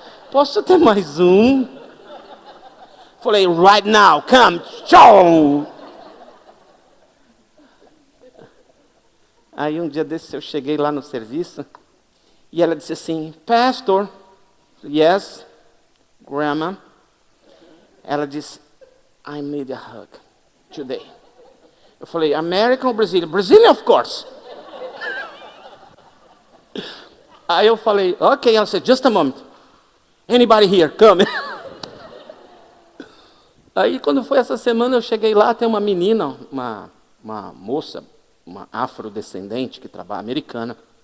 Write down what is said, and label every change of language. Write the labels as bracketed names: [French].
[Portuguese] Posso ter mais um? Falei, [English] right now, come, show! [Portuguese] Aí um dia desses eu cheguei lá no serviço e ela disse assim, Pastor, [English] yes, Grandma. [Portuguese] Ela disse, [English] I need a hug today. [Portuguese] Eu falei, American ou Brazilian? [English] Brazilian, of course. [Portuguese] Aí eu falei, ok. Ela disse, [English] just a moment. Anybody here? Come. [Portuguese] Aí quando foi essa semana eu cheguei lá, tem uma menina, uma moça, uma afrodescendente que trabalha, americana.